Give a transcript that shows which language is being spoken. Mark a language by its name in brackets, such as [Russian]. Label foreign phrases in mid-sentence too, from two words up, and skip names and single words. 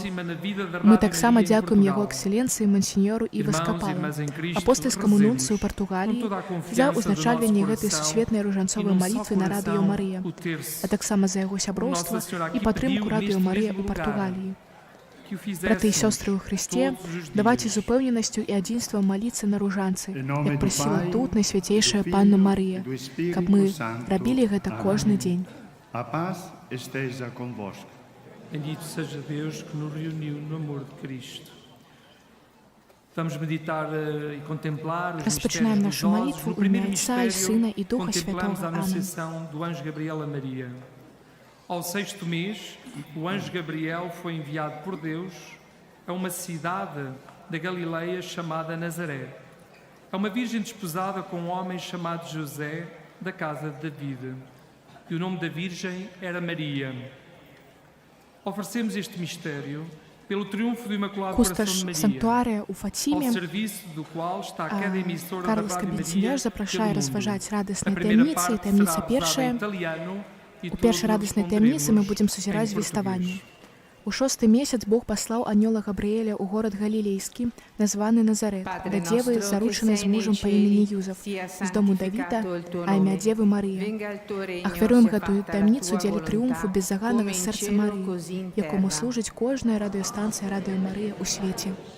[Belarusian] Мы таксама дзякуем яго экселенцыі мансіньору і Васкапалу, апостальскаму нунцыю Партугаліі за ўзначальванне гэтай сусветнай ружанцовай малітвы на радыё Марыя, а таксама за яго сяброўства і падтрымку радыё Марыя ў Партугаліі. Браты і сёстры ў Хрысце, давайце з упэўненасцю і адзінствам маліцца на ружанцы, як прасіла тут Найсвяцейшая панна Марыя, каб мы рабілі гэта кожны дзень. [Portuguese] A paz esteja convosco. Bendito seja Deus que nos reuniu no amor de Cristo. Vamos meditar e contemplar os [Belarusian] Распачынаем [Portuguese] mistérios [Belarusian] нашу [Portuguese] gozosos. [Belarusian] малітву [Portuguese] O [Belarusian] ў [Portuguese] primeiro [Belarusian] імя Отца і Сына і [Portuguese] mistério, [Belarusian] Духа [Portuguese] contemplamos a [Belarusian] Святого. Аминь. [Portuguese] anunciação do anjo Gabriel a Maria. Ao 6º mês, o anjo Gabriel foi enviado por Deus a uma cidade da Galileia chamada Nazaré, a uma virgem desposada com um homem chamado José, da casa de David. E o nome da virgem era Maria. Oferecemos este mistério pelo triunfo do Imaculado [Belarusian] Кусташ [Portuguese] Coração de Maria, [Belarusian] санктуарія ў [Portuguese] ao [Belarusian] Фаціме, [Portuguese] serviço do qual está cada emissora da [Belarusian] Карлас [Portuguese] Rádio Maria [Belarusian] Кабесіняш запрашае [Portuguese] pelo mundo. [Belarusian] разважаць [Portuguese] A [Belarusian] радаснай [Portuguese] primeira [Belarusian] таямніцы, і [Portuguese] parte [Belarusian] таямніца [Portuguese] será usada [Belarusian] першая. [Portuguese] em italiano e [Belarusian] У першай [Portuguese] todos [Belarusian] радаснай таямніцы мы [Portuguese] responderemos [Belarusian] будзем [Portuguese] em [Belarusian] сузіраць [Portuguese] português. [Belarusian] звеставанне. У 6-й месяц Бог паслаў анёла Габрыэля ў горад Галілейскі, названы Назарэт, да дзевы, заручанай з мужам па імені Юзаф, з дому Давіда, а імя дзевы Марыя. Ахвяруем гэтую таямніцу дзеля трыумфу беззаганага сэрца Марыі, якому служыць кожная радыёстанцыя радыё Марыя ў свеце.